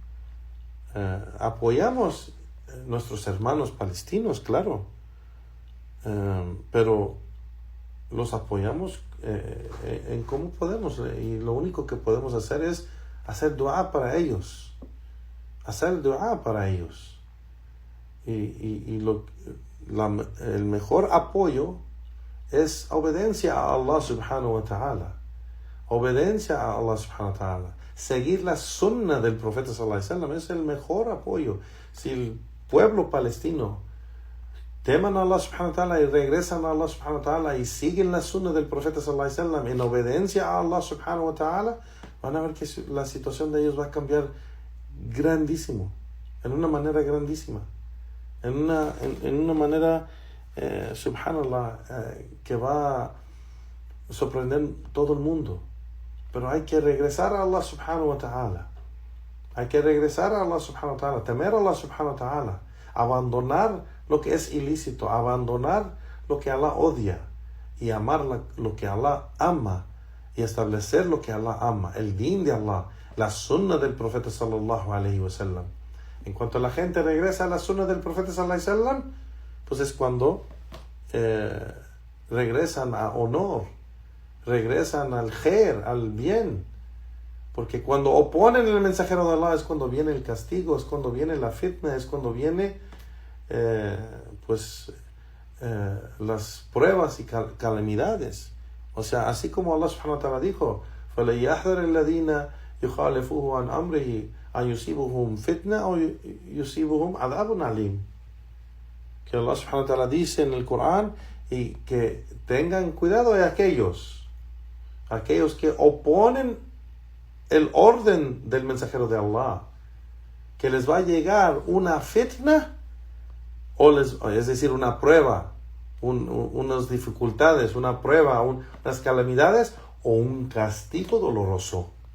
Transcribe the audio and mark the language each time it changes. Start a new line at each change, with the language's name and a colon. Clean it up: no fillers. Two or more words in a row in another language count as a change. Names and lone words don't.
Spanish: Apoyamos nuestros hermanos palestinos, claro, pero los apoyamos en cómo podemos, y lo único que podemos hacer es hacer dua para ellos, el mejor apoyo es obediencia a Allah
Arabic: سبحانه وتعالى,
Spanish: seguir la sunna del profeta
Arabic: صلى الله عليه وسلم
Spanish: es el mejor apoyo. Si el pueblo palestino teman a Allah
Arabic: سبحانه وتعالى
Spanish: y regresan a Allah
Arabic: سبحانه وتعالى
Spanish: y siguen la sunna del profeta
Arabic: صلى الله عليه وسلم
Spanish: en obediencia a Allah
Arabic: سبحانه وتعالى,
Spanish: van a ver que la situación de ellos va a cambiar grandísimo, en una manera grandísima, en una manera subhanallah, que va a sorprender todo el mundo. Pero hay que regresar a Allah
Arabic: سبحانه وتعالى,
Spanish: temer a Allah
Arabic: سبحانه وتعالى,
Spanish: abandonar lo que es ilícito, abandonar lo que Allah odia y amar lo que Allah ama, y establecer lo que Allah ama, el din de Allah, la sunna del profeta
Arabic: صلى الله عليه وسلم.
Spanish: En cuanto la gente regresa a la sunna del profeta
Arabic: صلى الله عليه وسلم,
Spanish: pues es cuando regresan a honor, regresan al khair, al bien. Porque cuando oponen el mensajero de Allah es cuando viene el castigo, es cuando viene la fitna, es cuando viene las pruebas y calamidades. O sea, así como Allah
Arabic: سبحانه وتعالى dijo, فَلَيَحْذَرِ الَّذِينَ يُخَالِفُوهُ عَنْ أَمْرِهِ أَنْ يُصِيبُهُمْ فِتْنَةٌ أَوْ يُصِيبُهُمْ عَذَابٌ عَلِيمٌ.
Spanish: Que Allah subhanahu wa ta'ala dice en el Corán, y que tengan cuidado de aquellos que oponen el orden del mensajero de Allah, que les va a llegar una fitna, es decir, una prueba, unas dificultades, una prueba, unas calamidades, o un castigo doloroso.